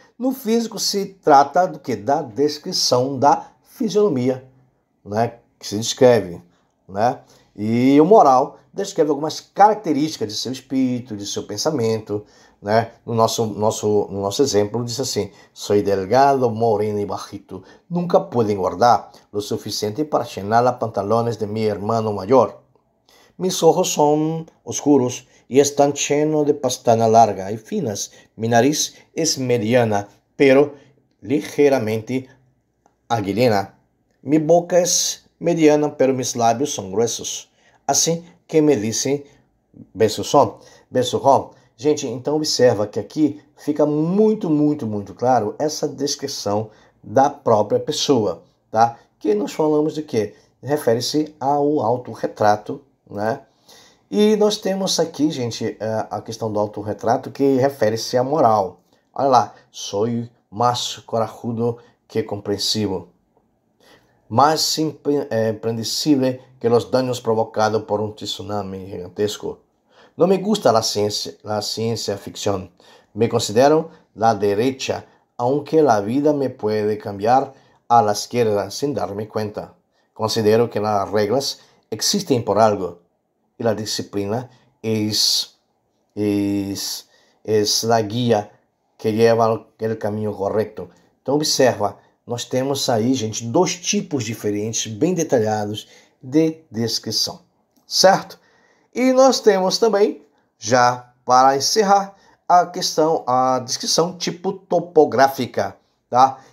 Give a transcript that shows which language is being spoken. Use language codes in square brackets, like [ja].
[pt] No físico se trata do que? Da descrição da fisionomia, né? Que se descreve, né? E o moral descreve algumas características de seu espírito, de seu pensamento, né? No nosso exemplo diz assim: [es] soy delgado, moreno y bajito. Nunca pude engordar lo suficiente para llenar los pantalones de mi hermano mayor. Mis ojos son oscuros y están llenos de pestañas largas y finas. Mi nariz es mediana, pero ligeramente aguilena. Mi boca es mediana, pero mis labios son gruesos. [pt] Assim que me dizem besuchón. Gente, então observa que aqui fica muito, muito, muito claro essa descrição da própria pessoa, tá? Que nós falamos de quê? Refere-se ao autorretrato, né? E nós temos aqui, gente, a questão do autorretrato que refere-se à moral. Olha lá, [es] soy más corajudo que comprensivo. Más impredecible que los daños provocados por un tsunami gigantesco. No me gusta la ciencia ficción. Me considero la derecha, aunque la vida me puede cambiar a la izquierda sin darme cuenta. Considero que las reglas existen por algo y la disciplina es la guia que lleva el caminho correto. [pt] Então observa, nós temos aí, gente, 2 tipos diferentes, bem detalhados, de descrição, certo? E nós temos também, já para encerrar, a descrição tipo topográfica, tá?